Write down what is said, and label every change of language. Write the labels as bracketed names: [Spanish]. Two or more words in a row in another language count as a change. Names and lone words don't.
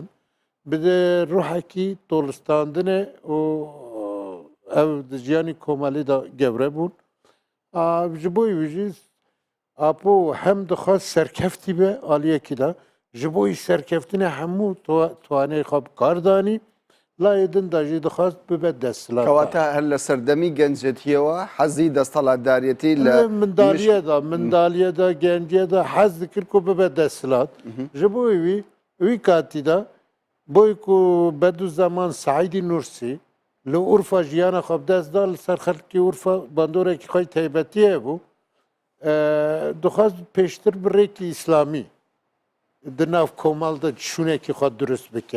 [Kurdish] Bi ruhekî tolistandinê û ev di jiyanî komelî da gewre bûn. Ji bo wî jî apo hem dixwast serkeftî be aliyekî de, ji bo serkeftinê hemû toanê xwe bi kar danî, layê din de jî dixwast bibe desthilat. [Central Kurdish] کەواتە هەر لە سەردەمی گەنجێتیەوە حەزی دەسەڵاتدارەتی لە [Kurdish] مندالیە da genciye de hez dikir ku bibe desthilat. Ji bo wî wî katî de boy ku bedu zaman Saîdî Nursi li Urfa jiyana xwe bi dest da, li ser xelkê Urfa bandorekî xwe taybetiye bû. Dixwast pêştir bi rêkî İslamî di nav komal de şûnekî xwe durist bike.